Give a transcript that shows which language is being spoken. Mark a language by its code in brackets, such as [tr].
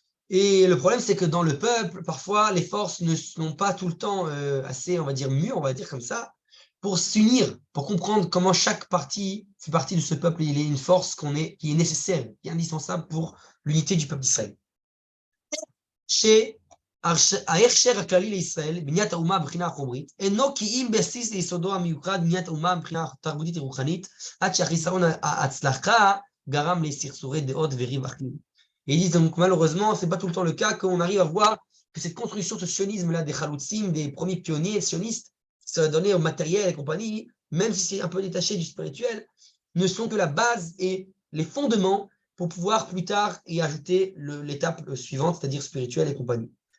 [fr] Et le problème, c'est que dans le peuple, parfois, les forces ne sont pas tout le temps assez, on va dire, mûres, on va dire comme ça, pour s'unir, pour comprendre comment chaque partie fait partie de ce peuple. Il est une force qui est nécessaire, qui est indispensable pour l'unité du peuple d'Israël. [he] ההכשר הכללי לישראל, בניית האומה מבחינה החומרית, אינו כי אם בסיס ליסודו המיוחד בניית האומה מבחינה תרבותית ורוחנית, עד שהחיסרון ההצלחה גרם לסכסוכי דעות וריב אחים. [fr] Et ils disent donc malheureusement, c'est pas tout le temps le cas qu'on arrive à voir que cette construction, ce sionisme-là des chaloutzim, des premiers pionniers sionistes, ça va donner au matériel et compagnie, même si c'est un peu détaché du spirituel, ne sont que la base et les fondements pour pouvoir plus tard y ajouter l'étape suivante, c'est-à-dire spirituelle et compagnie.